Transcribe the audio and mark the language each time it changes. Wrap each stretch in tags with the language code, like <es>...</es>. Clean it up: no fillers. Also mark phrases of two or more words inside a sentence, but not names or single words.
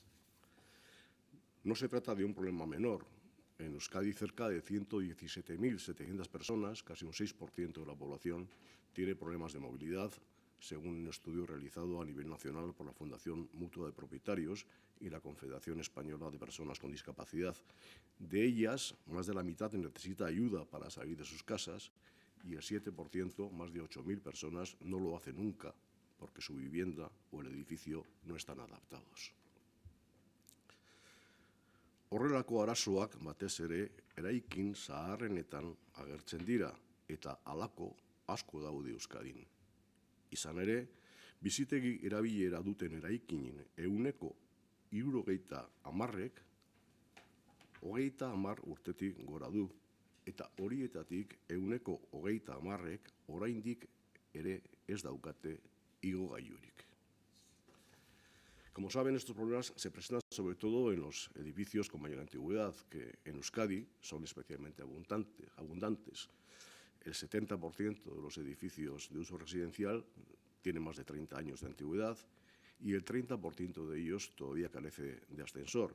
<es>No se trata de un problema menor. En Euskadi, cerca de 117.700 personas, casi un 6% de la población, tiene problemas de movilidad, según un estudio realizado a nivel nacional por la Fundación Mutua de Propietarios y la Confederación Española de Personas con Discapacidad. De ellas, más de la mitad necesita ayuda para salir de sus casas y el 7%, más de 8.000 personas, no lo hace nunca porque su vivienda o el edificio no están adaptados.</es> <eu>Horrelako arazoak batez ere eraikin zaharrenetan agertzen dira eta halako asko daude Euskadin. Izan ere, Bizitegi erabilera duten eraikinen ehuneko 70%ek 30 urtetik gora du, eta horietatik ehuneko 30%ek oraindik ere ez daukate igogailurik.</eu> <es>Como saben, estos problemas se presentan sobre todo en los edificios con mayor antigüedad, que en Euskadi son especialmente abundantes. El 70% de los edificios de uso residencial tienen más de 30 años de antigüedad y el 30% de ellos todavía carece de ascensor.</es>